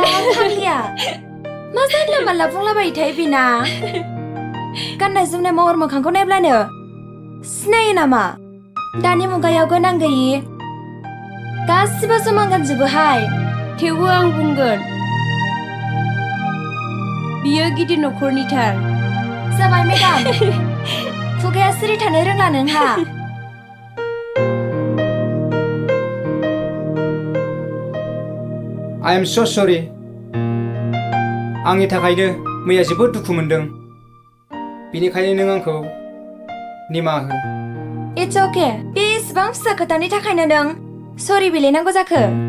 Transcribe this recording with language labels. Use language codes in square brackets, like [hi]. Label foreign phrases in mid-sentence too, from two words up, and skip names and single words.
[brx] थांलिया मा जानला मानला बुंलाबायो थाय बिना गाननाय जोमनाय महर मोखांखौ नायब्लानो सिनायो नामा दानि मुगायाव गोनां गैयि गासिबो समान गानजोबोहाय थेवबो आं बुंगोन बियो गिदिर न'खरनिथार जाबाय मेडाम खुगाया सिरि थानो रोंला नोंहा [en] I am so sorry [brx] आंनि थाखायनो मैया जोबोद दुखु मोनदों बेनिखायनो नों आंखौ निमाहा हो [en] it's okay [brx] बेसेबां फिसा खोथानि थाखायनो नों सरि बिलायनांगौ जाखो